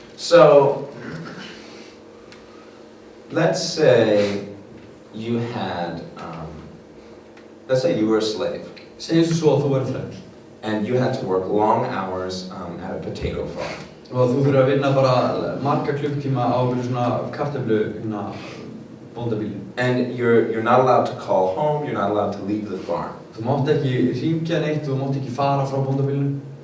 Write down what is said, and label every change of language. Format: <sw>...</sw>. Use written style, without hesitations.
<en>So, let's say you had, let's say you were a slave.</en> <is>Segjum svo að þú verður þræll.</is> <en>And you had to work long hours at a potato farm.</en> <is>Og þú þurfir að vinna bara marga klukktíma á einhverju svona kartöflu bóndabíli.</is> <en>And you're not allowed to call home, you're not allowed to leave the farm.</en> <is>Þú mátt ekki hringja neitt, þú mátt ekki fara frá bóndabílinu.</is>